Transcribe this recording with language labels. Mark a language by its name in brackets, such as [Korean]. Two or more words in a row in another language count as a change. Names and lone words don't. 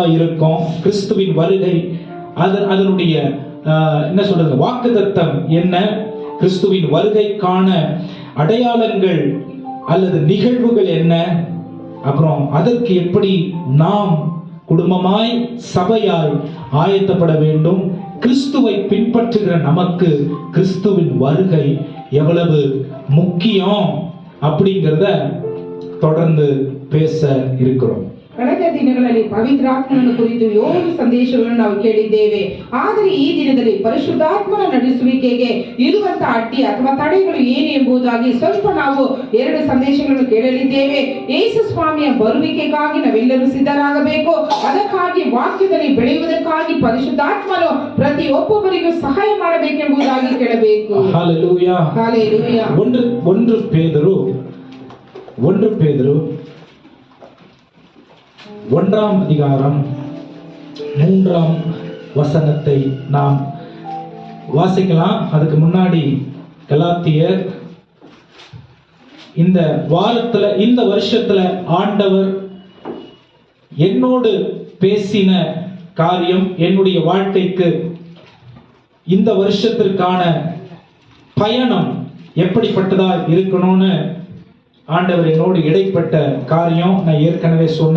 [Tamil] இருக்கும், கிறிஸ்துவின் வருகை அதனுடைய என்ன சொல்றது, வாக்குத்தத்தம் என்ன, கிறிஸ்துவின் வருகைக்கான அடையாளங்கள் அல்லது நிகழ்வுகள் என்ன, அப்புறம் அதற்கு எப்படி நாம் குடும்பமாய் சபையாய் ஆயத்தப்பட வேண்டும், கிறிஸ்துவை பின்பற்றுகிற நமக்கு கிறிஸ்துவின் வருகை எவ்வளவு முக்கியம் அப்படிங்கிறத தொடர்ந்து பேச இருக்கிறோம். [Kannada] ಕಳೆದ ದಿನಗಳಲ್ಲಿ ಪವಿತ್ರಾತ್ಮನ ಕುರಿತು 7 ಸಂದೇಶಗಳನ್ನು ನಾವು ಕೇಳಿದ್ದೇವೆ. ಆದರೆ ಈ ದಿನದಲ್ಲಿ ಪರಿಶುದ್ಧಾತ್ಮನ ನಡೆಸುವಿಕೆಗೆ ಇರುವಂತಹ ಅಡ್ಡಿ ಅಥವಾ ತಡೆಗಳು ಏನು ಎಂಬುದಾಗಿ ಸ್ವಲ್ಪ ನಾವು 2 ಸಂದೇಶಗಳನ್ನು ಕೇಳಲಿದ್ದೇವೆ. ಯೇಸು ಸ್ವಾಮಿಯ ಬರುವಿಕೆಗಾಗಿ ನಾವೆಲ್ಲರೂ ಸಿದ್ಧರಾಗಬೇಕು. ಅದಕ್ಕಾಗಿ ವಾಕ್ಯದಲ್ಲಿ ಬೆಳೆಯುವುದಕ್ಕಾಗಿ ಪರಿಶುದ್ಧಾತ್ಮನು ಪ್ರತಿಯೊಬ್ಬರಿಗೂ ಸಹಾಯ ಮಾಡಬೇಕೆಂಬುದಾಗಿ ಕೇಳಬೇಕು. [Tamil] ஹalleluya ஹalleluya. 1 பேதுரு 1ஆம் அதிகாரம் 3ஆம் வசனத்தை நாம் வாசிக்கலாம். அதுக்கு முன்னாடி கலாத்தியர், இந்த வாரத்துல, இந்த வருஷத்துல ஆண்டவர் என்னோடு பேசின காரியம், என்னுடைய வாழ்க்கைக்கு இந்த வருஷத்திற்கான பயணம் எப்படிப்பட்டதா இருக்கணும்னு ஆண்டவர் என்னோடு இடைப்பட்ட காரியம் நான் ஏற்கனவே சொன்னேன்.